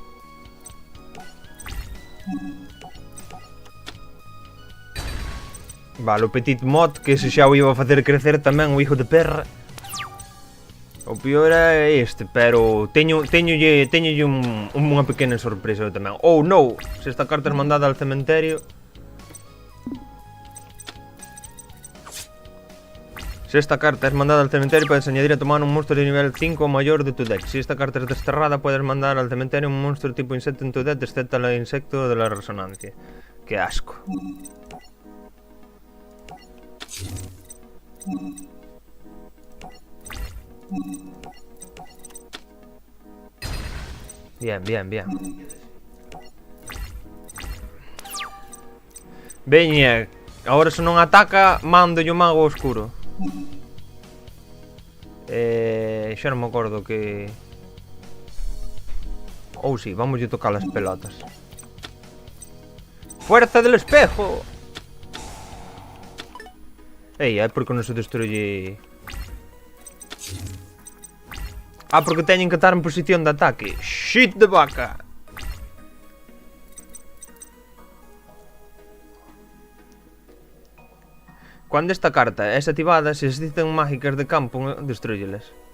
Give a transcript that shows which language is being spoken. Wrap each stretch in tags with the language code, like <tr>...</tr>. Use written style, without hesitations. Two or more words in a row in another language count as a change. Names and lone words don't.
<gl>Vale, o petit mod, que ese xa o iba a facer crecer tamén o</gl> <es>hijo de perra.</es> <gl>O peor é este, pero teñolle unha pequena sorpresa tamén. Oh no, se esta carta é mandada</gl> <es>al cementerio. Se esta carta es mandada al cementerio, puedes añadir a tu mano un monstruo de nivel 5 o mayor de tu deck. Si esta carta es desterrada, puedes mandar al cementerio un monstruo tipo insecto en tu deck, excepto el insecto de la resonancia. Qué asco. Bien, bien, bien.</es> <gl>Veña, agora se non ataca, mando o mago oscuro. Xa non me acordo que... Ou si, vamos a tocar as pelotas.</gl> <es>Fuerza del espejo. Ei,</es> <gl>é porque non se destruye... Ah, porque teñen que estar en posición de ataque. Shit de vaca. Cando esta carta é activada, se existen mágicas de campo, destrúyeles.</gl>